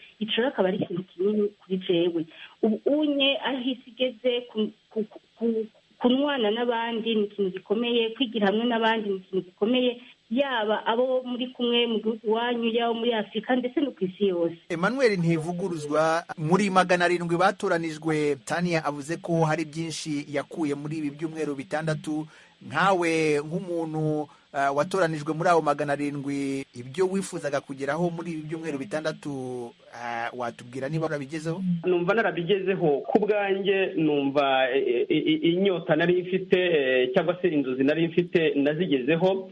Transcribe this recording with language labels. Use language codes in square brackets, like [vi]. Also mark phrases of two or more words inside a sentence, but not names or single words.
[rn] Ico rero akaba ari ikintu kinini kuri jewe. Ubu unye aho isi igeze, kunwana n'abandi ni ikintu gikomeye, kwigira hamwe n'abandi ni ikintu gikomeye, yaba abo muri kumwe mu gihugu wanyu, yaba muri Afurika ndetse no ku isi yose. Emmanuel Ntivuguruzwa, muri 700 batoranijwe, Tania avuze ko hari byinshi yakuye muri ibi byumweru bitandatu. Nkawe nk'umuntu watoranijwe muri abo 700, ibyo wifuzaga kugeraho muri ibi byumweru bitandatu, watubwira niba urabigezeho? Numva narabigezeho ku bwanjye, numva inyota nari mfite cyangwa se inzozi nari mfite nazigezeho.